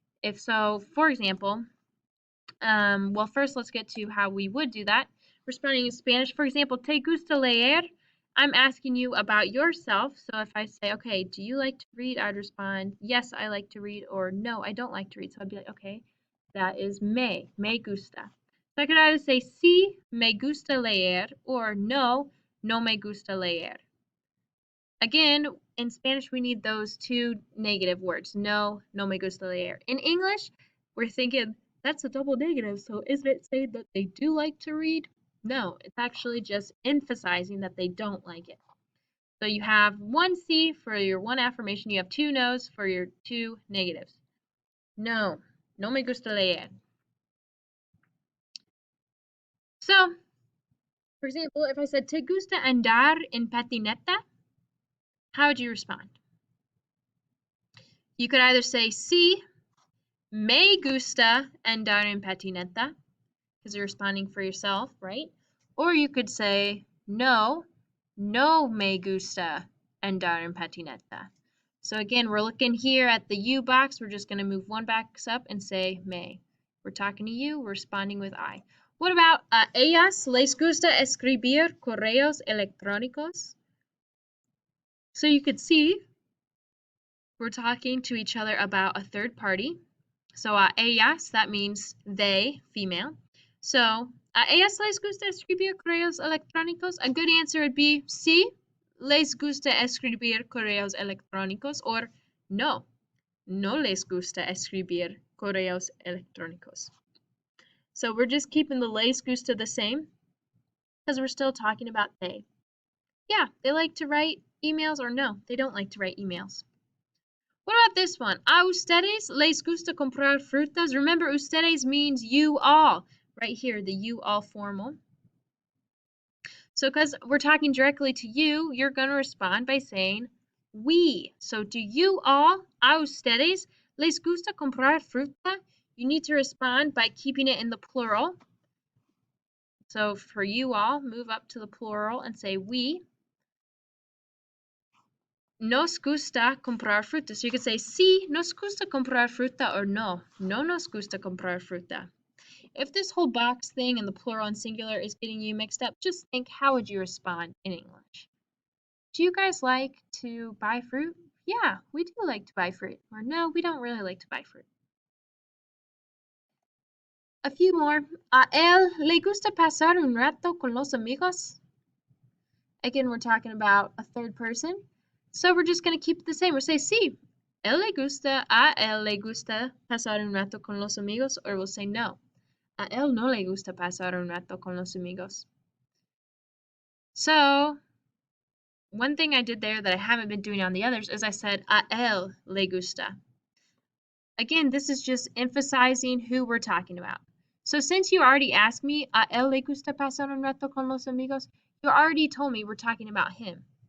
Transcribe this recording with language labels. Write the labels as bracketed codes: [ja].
[en] If so, for example, well, first let's get to how we would do that. Responding in Spanish, for example, [es] ¿te gusta leer? [en] I'm asking you about yourself. So if I say, okay, do you like to read? I'd respond, yes, I like to read, or no, I don't like to read. So I'd be like, okay, that is [es] me gusta. [en] So I could either say, [es] sí, me gusta leer, or no, no me gusta leer. [en] Again, in Spanish, we need those two negative words, [es] no, no me gusta leer. [en] In English, we're thinking, that's a double negative, so isn't it saying that they do like to read? No, it's actually just emphasizing that they don't like it. So you have one C for your one affirmation, you have two no's for your two negatives. [es] No, no me gusta leer. [en] So, for example, if I said, [es] ¿te gusta andar en patineta? [en] How would you respond? You could either say, [es] sí, me gusta andar en patineta, [en] because you're responding for yourself, right? Or you could say, [es] no, no me gusta andar en patineta. [en] So again, we're looking here at the you box. We're just going to move one box up and say me. We're talking to you. We're responding with I. What about [es] a ellas les gusta escribir correos electrónicos? [en] So you could see we're talking to each other about a third party. So ellas, that means they, female. So [es] ¿A ellas les gusta escribir correos electrónicos? [en] A good answer would be [es] sí, les gusta escribir correos electrónicos, or no, no les gusta escribir correos electrónicos. [en] So we're just keeping the [es] les gusta [en] the same because we're still talking about they. Yeah, they like to write emails, or no, they don't like to write emails. What about this one? [es] A ustedes les gusta comprar frutas? [en] Remember, ustedes means you all. Right here, the you all formal. So because we're talking directly to you, you're going to respond by saying we. So do you all, [es] a ustedes, les gusta comprar fruta? [en] You need to respond by keeping it in the plural. So for you all, move up to the plural and say we. [es] Nos gusta comprar fruta. [en] So you could say [es] sí, nos gusta comprar fruta, or no, no nos gusta comprar fruta. [en] If this whole box thing and the plural and singular is getting you mixed up, just think, how would you respond in English? Do you guys like to buy fruit? Yeah, we do like to buy fruit. Or no, we don't really like to buy fruit. A few more. [es] A él le gusta pasar un rato con los amigos. [en] Again, we're talking about a third person. So we're just going to keep it the same. We'll say sí. [es] A él le gusta pasar un rato con los amigos. [en] Or we'll say [es] no. A él no le gusta pasar un rato con los amigos. [en] So one thing I did there that I haven't been doing on the others is I said [es] a él le gusta. [en] Again, this is just emphasizing who we're talking about. So since you already asked me, [es] a él le gusta pasar un rato con los amigos, [en] you already told me we're talking about him.